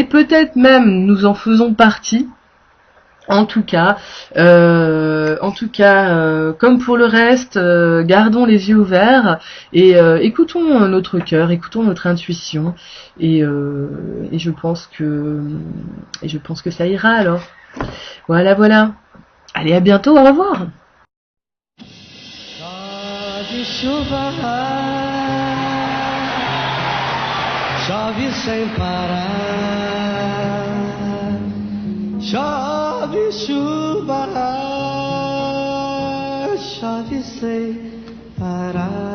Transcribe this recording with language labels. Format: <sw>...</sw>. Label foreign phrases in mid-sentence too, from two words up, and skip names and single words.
<fr>Peut-être même nous en faisons partie. En tout cas, comme pour le reste, gardons les yeux ouverts et écoutons notre cœur, écoutons notre intuition, et je pense que ça ira alors. Voilà. Allez, à bientôt, au revoir.</fr> <pt>Chove sem parar, chove chuva, chove sem parar.</pt>